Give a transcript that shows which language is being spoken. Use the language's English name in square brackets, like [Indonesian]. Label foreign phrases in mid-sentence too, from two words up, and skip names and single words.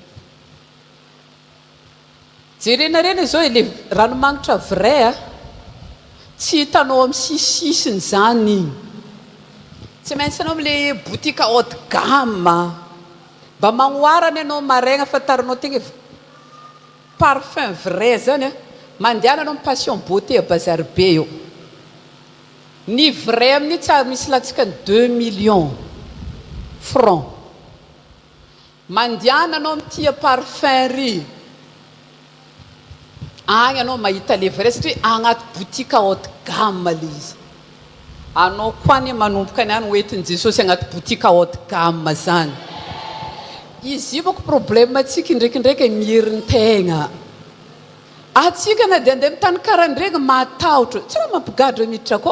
[Malagasy] Jerenarena zao le ranomagnitra vrai tsy hitanao amin'ny sisisiny zany igny. Tsy maintsy anao am'le botika [French] haut de gamme. [Malagasy] Mba magnoarana ianao maraigna fantarinao tegna [French] parfum vrai [Malagasy] zany mandehana anao passion beauté à bazary be eo. Ny vrai amin'ny tsara misy latsika ny 2 [French] millions francs. [Malagasy] Mandehana anao amin'ity parfum ry agny anao mahita le vrai satria agnaty botika [French] haut de gamme [Malagasy] le izy. Anao koa ny manomboka niany hoentin'i Jesosy agnaty botika [French] haut de gamme [Malagasy] zany. Izy io bako problème atsika ndraikindraiky miherin'ny tegna. Atsika na dia andeha mitany karan'iregny matahotra tsy raha mampigadra miditra koa.